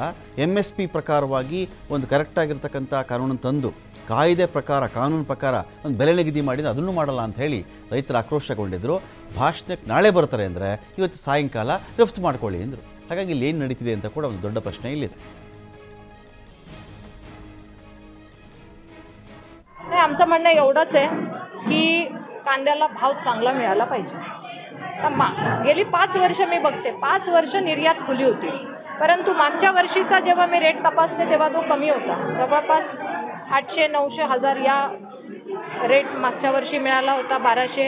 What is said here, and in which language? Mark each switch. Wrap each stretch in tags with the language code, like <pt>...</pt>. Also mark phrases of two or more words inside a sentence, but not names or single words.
<kn>MSP ಪ್ರಕಾರವಾಗಿ ಒಂದು ಕರೆಕ್ಟಾಗಿರ್ತಕ್ಕಂಥ ಕಾನೂನು ತಂದು ಕಾಯ್ದೆ ಪ್ರಕಾರ, ಕಾನೂನು ಪ್ರಕಾರ ಒಂದು ಬೆಲೆ ನಿಗದಿ ಮಾಡಿದರೆ ಅದನ್ನು ಮಾಡಲ್ಲ ಅಂತ ಹೇಳಿ ರೈತರು ಆಕ್ರೋಶಗೊಂಡಿದ್ದರು. ಭಾಷಣಕ್ಕೆ ನಾಳೆ ಬರ್ತಾರೆ ಅಂದರೆ ಇವತ್ತು ಸಾಯಂಕಾಲ ರಫ್ತು ಮಾಡ್ಕೊಳ್ಳಿ ಅಂದರು. ಹಾಗಾಗಿ ಇಲ್ಲಿ ಏನು ನಡೀತಿದೆ ಅಂತ ಕೂಡ ಒಂದು ದೊಡ್ಡ ಪ್ರಶ್ನೆ ಇಲ್ಲಿದೆ.</kn> <mr>आमचं म्हणणं एवढंच आहे की कांद्याला भाव चांगला मिळाला पाहिजे. तर गेली 5 वर्ष मी बघते, 5 वर्ष निर्यात खुली होती, परंतु मागच्या वर्षीचा जेव्हा मी रेट तपासते तेव्हा तो कमी होता. जवळपास 800, 900, 1000 या रेट मागच्या वर्षी मिळाला होता, 1200.</mr>